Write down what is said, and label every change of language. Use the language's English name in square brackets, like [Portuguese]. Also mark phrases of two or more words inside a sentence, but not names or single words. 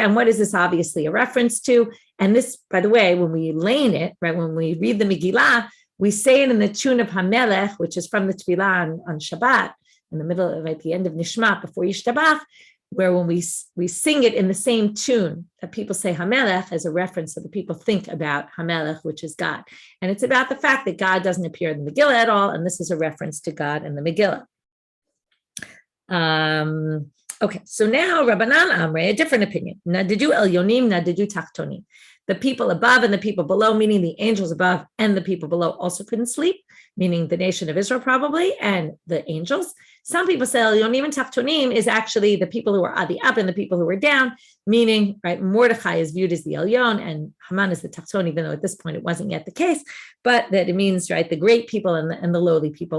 [English] And what is this obviously a reference to? And this, by the way, when we lane it, right, when we read the Megillah, we say it in the tune of Hamelech, which is from the Tefillah on Shabbat, in the middle of, at the end of Nishmat, before Yishtabach, where when we sing it in the same tune that people say Hamelech as a reference that the people think about Hamelech, which is God. And it's about the fact that God doesn't appear in the Megillah at all, and this is a reference to God in the Megillah. Okay, so now [Aramaic] רבנן אמרי, [English] a different opinion. [Hebrew] נדדו עליונים נדדו תחתונים. [English] The people above and the people below, meaning the angels above and the people below also couldn't sleep, meaning the nation of Israel probably, and the angels. Some people say El Yonim and Tachtonim is actually the people who are the up and the people who are down, meaning, right, Mordechai is viewed as the Elyon and Haman is the Tachton, even though at this point it wasn't yet the case, but that it means, right, the great people and the lowly people.